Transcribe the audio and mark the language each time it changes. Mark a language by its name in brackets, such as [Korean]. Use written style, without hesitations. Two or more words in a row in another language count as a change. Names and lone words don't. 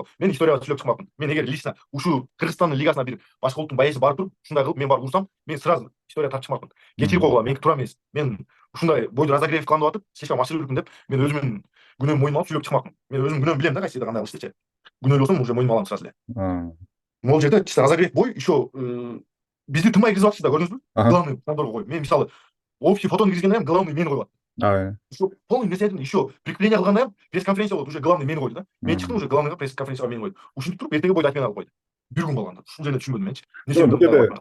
[Kyrgyz] Мен историяга сүйлөп чыкмакмын. Мен эгер лично ушул Кыргызстандын лигасына бир башка улуттун байеси барып туруп, ушундай кылып мен барып урсам, мен сразу история тартып чыкмакмын. Кечирип койгула, меники туура эмес. Мен ушундай бойду разогрев кылам деп атып, слишком ашырып жүрдүм деп, мен өзүмдүн күнөөмдү мойнума алып сүйлөп чыкмакмын. Мен өзүмдүн күнөөмдү билем да, кайсы кандай кылыштычы. Күнөөлүү болсом уже мойнума алам сразу эле. Могул жерде чисто разогрев бой, еще бизди тынбай киргизип атышты да, көрдүңүзбү? Главный пландорго коюп. Мен мисалы общий фотону киргизгенде главный мени коюп атты. [Russian] Еще полный [Kyrgyz] нерсени, [Russian] еще прикрепление [Kyrgyz] кылганда пресс-конференция болот, уже главный мени койду да. Мен чыктым, уже главныйга пресс-конференцияга мени койду. Ушинтип туруп эртеге бойду айтып мени алып койду. Бир күн болгондо. Ушул жерде түшүнбөдүм менчи.